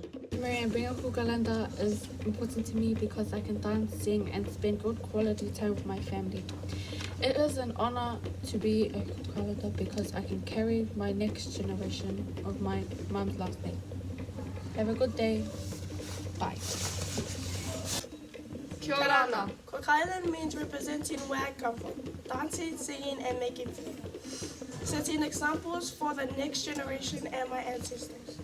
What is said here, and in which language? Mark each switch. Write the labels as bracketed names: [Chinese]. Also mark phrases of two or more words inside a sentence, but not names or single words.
[English] Marianne, being a Kukalanda is important to me because I can dance, sing, and spend good quality time with my family. It is an honor to be a Kukalanda because I can carry my next generation of my mum's last name. Have a good day. Bye. [Māori] Kia ora. [English] Kukalanda means representing where I come from, dancing, singing, and making food. Setting examples for the next generation and my ancestors.